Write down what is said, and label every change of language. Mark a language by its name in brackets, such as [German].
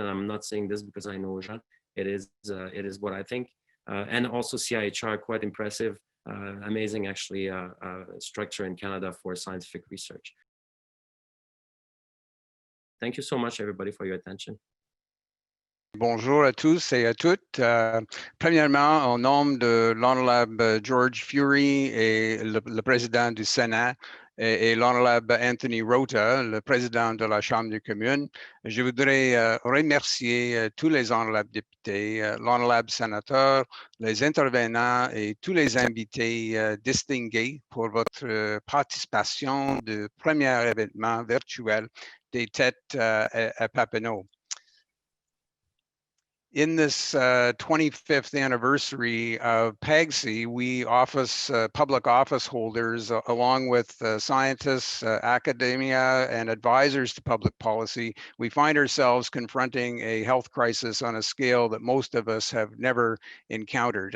[English] And I'm not saying this because I know Jean. It is what I think. And also CIHR, quite impressive, amazing actually structure in Canada for scientific research. Thank you so much, everybody, for your attention. [French] Bonjour à tous et à toutes. Premièrement, au nom de l'honorable George Fury et le président du Sénat et l'honorable Anthony Rota, le président de la Chambre des communes, je voudrais remercier tous les honorables députés, l'honorable sénateur, les intervenants et tous les invités distingués pour votre participation du premier événement virtuel des têtes à Papineau. [English] In this 25th anniversary of PAGC, we public office holders, along with scientists, academia, and advisors to public policy, we find ourselves confronting a health crisis on a scale that most of us have never encountered.